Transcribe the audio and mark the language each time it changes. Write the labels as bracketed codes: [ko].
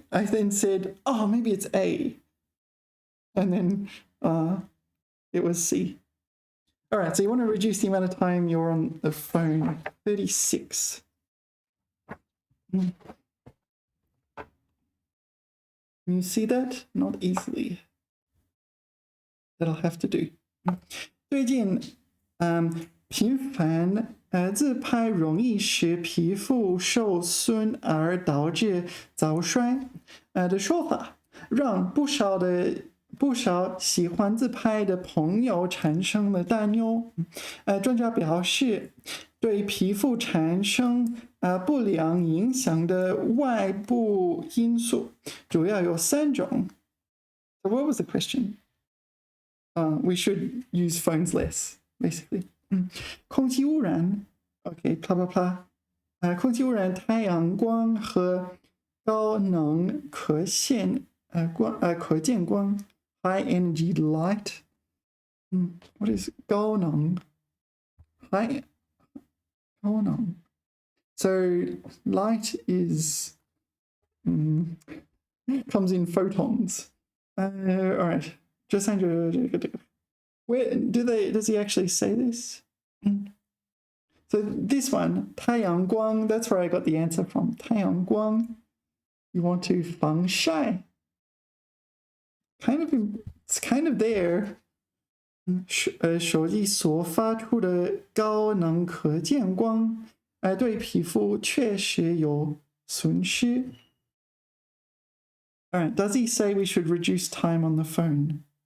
[en] I then said, oh, maybe it's A. And then it was C. All right, so you want to reduce the amount of time you're on the phone. 36. Can you see that? Not easily. that I'll have to do. [zh] 最近频繁自拍容易使皮肤受损而导致早衰的说法，让不少喜欢自拍的朋友产生了担忧。专家表示，对皮肤产生不良影响的外部因素主要有3种。 [en] So what was the question? We should use phones less, basically. [zh] 空气污染 [en] ，OK， blah blah blah。 [zh] 空气污染、太阳光和高能可见光 ， [en] high energy light。 what is 高能 ？high 高能。 So light is comes in photons. All right. [zh] 这3个这个。 [en] Where does he actually say this? So this one, 太阳光, that's where I got the answer from. 太阳光, you want to 防晒. It's kind of there. [zh] 手机所发出的高能可见光，对皮肤确实有损失。 [en] All right, does he say we should reduce time on the phone?